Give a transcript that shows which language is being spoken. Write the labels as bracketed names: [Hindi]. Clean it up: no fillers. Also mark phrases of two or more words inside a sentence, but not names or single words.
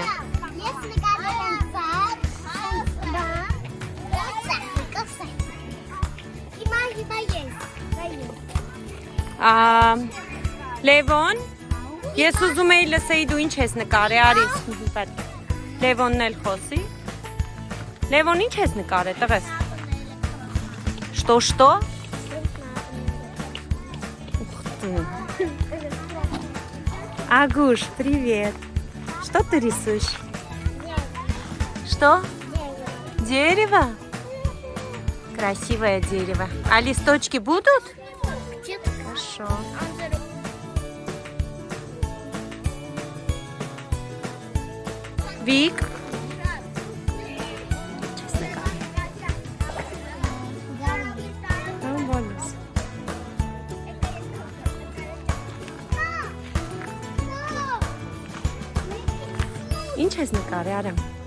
[Armenian] Ես նկարել եմ ծաղ, հիմա ես։ Լևոն, ես ուզում էի լսեի դու ինչ ես նկարել, արի։ Լևոնն էլ խոսի։ Լևոն ինչ ես նկարել, տղես։ Что? [Russian] Ух ты. Агуш, привет. Что ты рисуешь? Что? Дерево? Красивое дерево. А листочки будут? Хорошо. Вик? [Armenian] Ինչ ես նկարել, Արամ։